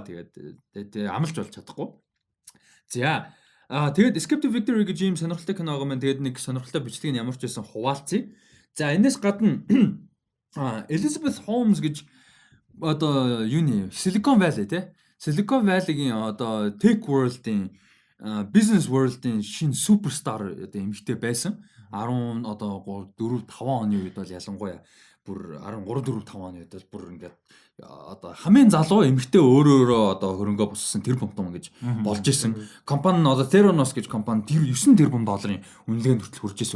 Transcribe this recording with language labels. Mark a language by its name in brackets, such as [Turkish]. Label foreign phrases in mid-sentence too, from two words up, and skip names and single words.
[Mongolian] Тэгээд амлж болж чадахгүй. За тэгээд Escape to Victory гэж ийм сонирхолтой кино байгаа маань тэгээд нэг сонирхолтой бичлэг нь ямар ч байсан хуваалцъя. За энэс гадна Elizabeth Holmes гэж одоо юуны Silicon Valley те Silicon Valley-гийн одоо [English] tech world- [Mongolian] ийн [English] business world- [Mongolian] ийн шинэ суперстар одоо эмэгтэй байсан. 10 одоо 4 5 оны үед бол ялангуяа бүр 13 4 5 оны үед бол бүр ингээд одоо хамгийн залуу эмэгтэй өөрөө одоо хөрөнгө боссон тэр бомтон гэж болж исэн. Компани нь одоо Theranos гэж компани 9 тэрбум долларын үнэлгээнд хүртэл хүрж исэн.